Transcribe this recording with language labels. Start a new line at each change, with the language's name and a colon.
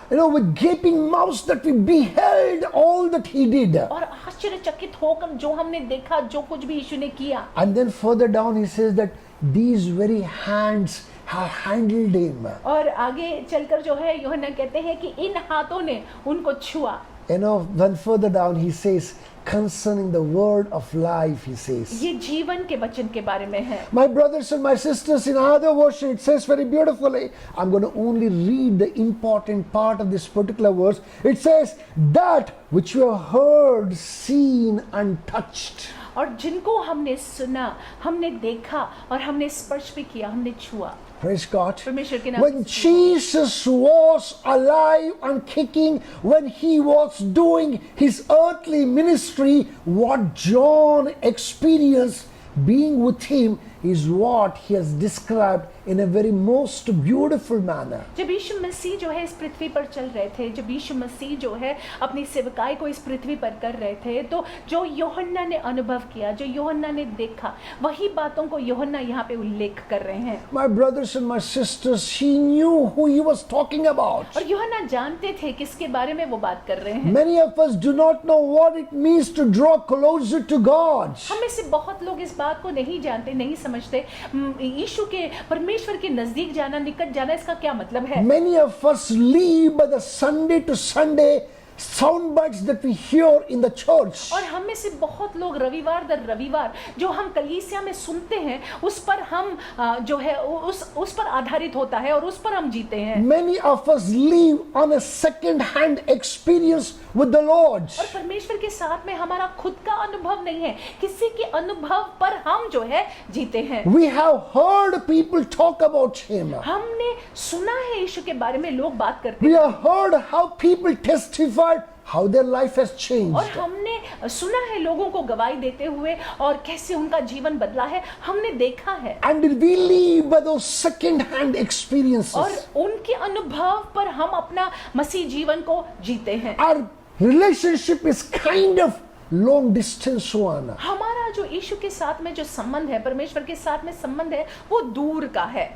English: You know, with gaping mouths that we beheld all that he did.
Hindi: और आश्चर्यचकित होकर जो हमने देखा, जो कुछ भी यीशु ने किया।
English: And then further down he says that these very hands have handled him.
Hindi: और आगे चलकर जो है यूहन्ना कहते हैं कि इन हाथों ने उनको छुआ।
English: You know, then further down he says, concerning the word of life, he says.
Hindi: ये जीवन के वचन के बारे में है।
English: My brothers and my sisters, in another version it says very beautifully, I'm going to only read the important part of this particular verse. It says, that which you have heard, seen and touched.
Hindi: और जिनको हमने सुना, हमने देखा और हमने स्पर्श भी किया, हमने छुआ।
English: Praise God.
Hindi: परमेश्वर के नाम।
English: When Jesus was alive and kicking, when he was doing his earthly ministry, what John experienced being with him is what he has described in a very most beautiful manner.
Hindi: जब यीशु मसीह जो है इस पृथ्वी पर चल रहे थे, जब यीशु मसीह जो है अपनी सेवकाई को इस पृथ्वी पर कर रहे थे, तो जो यूहन्ना ने अनुभव किया, जो यूहन्ना ने देखा, वही बातों को यूहन्ना यहाँ पे उल्लेख कर रहे हैं।
English: My brothers and my sisters, he knew who he was talking about.
Hindi: और यूहन्ना जानते थे किसके बारे में वो बात कर रहे हैं।
English: Many of us do not know what it means to draw closer to God.
Hindi: हम में से बहुत लोग इस बात को नहीं जानते, नहीं समझते यीशु के, परमेश्वर के नजदीक जाना, निकट जाना, इसका क्या मतलब है।
English: Many of us live by the Sunday to Sunday sound bites that we hear in the church.
Hindi: और हम में से बहुत लोग रविवार दर रविवार जो हम कलीसिया में सुनते हैं, उस पर हम जो है उस पर आधारित होता है और उस पर हम जीते हैं।
English: Many of us live on a second hand experience with the Lord.
Hindi: और परमेश्वर के साथ में हमारा खुद का अनुभव नहीं है, किसी के अनुभव पर हम जो है जीते हैं।
English: We have heard people talk about him.
Hindi: हमने सुना है यीशु के बारे में लोग बात करते
English: We
Hindi: हैं,
English: have heard how people testified how their life has
Hindi: और
English: changed.
Hindi: हमने सुना है लोगों को गवाही देते हुए और कैसे उनका जीवन बदला है, हमने देखा है।
English: And we live by those second hand
Hindi: और
English: experiences.
Hindi: उनके अनुभव पर हम अपना मसीह जीवन को जीते हैं।
English: Our relationship is kind of long distance one.
Hindi: हमारा जो यीशु के साथ में जो संबंध है, परमेश्वर के साथ में संबंध है, वो दूर का है।